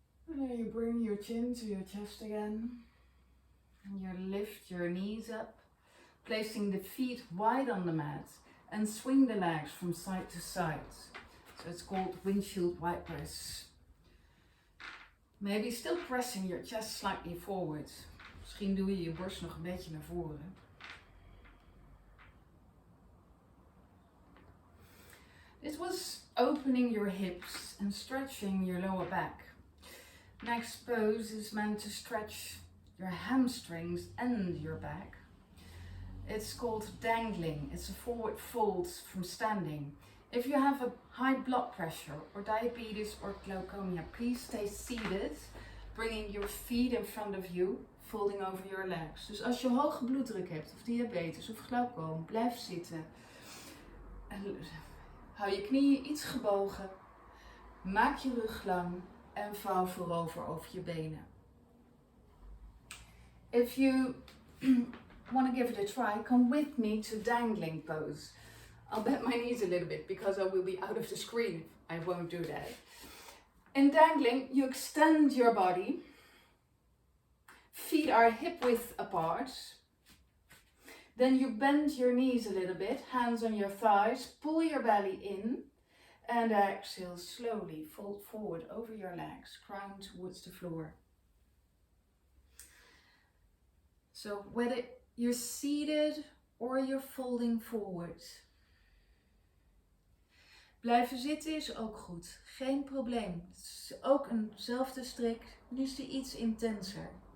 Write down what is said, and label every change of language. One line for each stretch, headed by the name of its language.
English: And then you bring your chin to your chest again. And you lift your knees up, placing the feet wide on the mat, and swing the legs from side to side. So it's called windshield wipers. Maybe still pressing your chest slightly forward.
Dutch: Misschien doe je je borst nog een beetje naar voren.
English: This was opening your hips and stretching your lower back. Next pose is meant to stretch your hamstrings and your back. It's called dangling. It's a forward fold from standing. If you have a high blood pressure or diabetes or glaucoma, please stay seated, bringing your feet in front of you, folding over your legs.
Dutch: Dus als je hoge bloeddruk hebt, of diabetes of glaucoom, blijf zitten. En hou je knieën iets gebogen, maak je rug lang en vouw voorover over je benen.
English: If you want to give it a try, come with me to dangling pose. I'll bend my knees a little bit because I will be out of the screen. I won't do that. In dangling, you extend your body. Feet are hip width apart. Then you bend your knees a little bit, hands on your thighs, pull your belly in, and exhale slowly, fold forward over your legs, crown towards the floor. So whether you're seated or you're folding forward.
Dutch: Blijven zitten is ook goed, geen probleem. Het is ook eenzelfde strik, nu is die iets intenser.